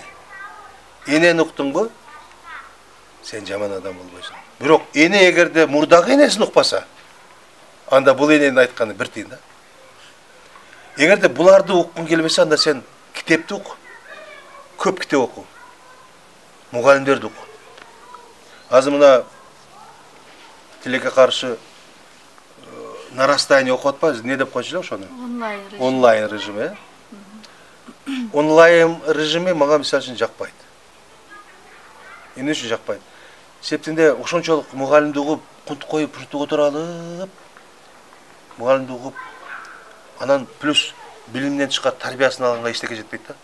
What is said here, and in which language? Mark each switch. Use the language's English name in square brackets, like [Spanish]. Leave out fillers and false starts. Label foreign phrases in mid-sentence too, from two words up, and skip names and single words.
[Kyrgyz] Энени уктуңбу? Сен жаман адам болбойсуң. Бирок эне эгерде мурдагы энесин укпаса, анда бул эненин айтканы бир тыйын да. Эгерде буларды уккуң келбесе, анда сен китепти ук. Көп китеп оку. [Kazakh] мұғалімдерді оқу. [Kyrgyz] Азыр мына тилекке каршы [Russian] на расстоянии [Kyrgyz] окуп атпайбыз, не деп койчу ошону? Онлайн режим. Онлайн режими, э? Онлайн режими мага мисалы үчүн жакпайт. Эмне үчүн жакпайт? Себебинде ошончолук мугалимди угуп, кунт коюп, ушинтип отура алып, мугалимди угуп, анан плюс билимден чыккан тарбиясын алганга эчтеке жетпейт да.